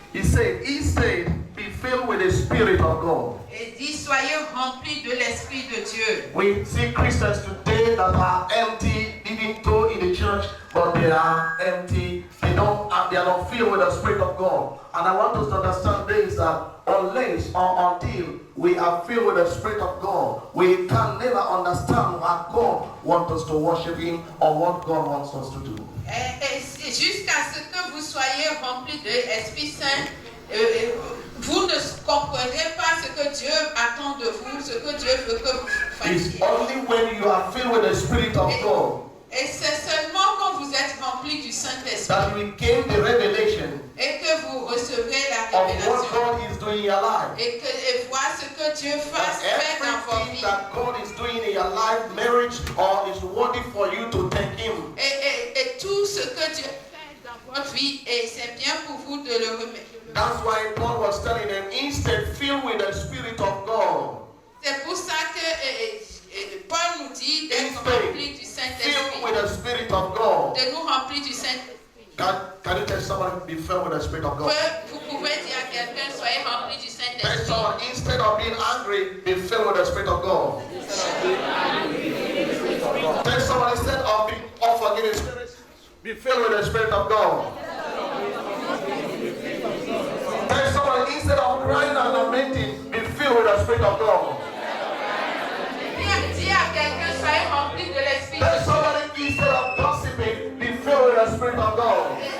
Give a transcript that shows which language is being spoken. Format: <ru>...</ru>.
<en>He said, be filled with the Spirit of God.</en> <fr>Et dit, soyez remplis de l'Esprit de Dieu.</fr> <en>We see Christians today that are empty, even though in the church, but they are empty. They they are not filled with the Spirit of God. And I want us to understand this, that unless or until we are filled with the Spirit of God, we can never understand how God wants us to worship Him or what God wants us to do.</en> <fr>Jusqu'à ce que vous soyez remplis de l'Esprit Saint, vous ne comprendrez pas ce que Dieu attend de vous, ce que Dieu veut que vous fassiez.</fr> <en>It's only when you are filled with the Spirit of God.</en> <fr>Et c'est seulement quand vous êtes rempli du Saint-Esprit</fr> <en>that we gain the revelation</en> <fr>et que vous recevrez la</fr> <en>of</en> <fr>révélation</fr> <en>what God is doing in your life.</en> <fr>et voir ce que Dieu fait dans votre</fr> <en>Everything</en> <fr>vie.</fr> <en>that God is doing in your life, marriage, or is worthy for you to thank Him.</en> <fr>Et tout ce que Dieu fait dans votre vie, et c'est bien pour vous de le remettre.</fr> <en>That's why Paul was telling them, instead filled with the Spirit of God.</en> <fr>C'est pour ça que Paul nous dit d'être remplis du Saint-Esprit.</fr> <en>Filled with the Spirit of God.</en> <fr>De nous remplir du Saint-Esprit.</fr> <en>Can you tell someone be filled with the Spirit of God?</en> <fr>Vous pouvez dire à quelqu'un, soyez remplis du</fr> <en>Tell</en> <fr>Saint-Esprit.</fr> <en>someone, instead of being angry, be filled with the Spirit of God. Tell someone, instead of being unforgiving spirits, be filled with the Spirit of God. Tell someone, instead of crying and lamenting, be filled with the Spirit of God.</en> <fr>Dis à quelqu'un, soyez remplis de l'Esprit.</fr> <en>Tell somebody, instead of gossiping, be filled with the Spirit of God.</en>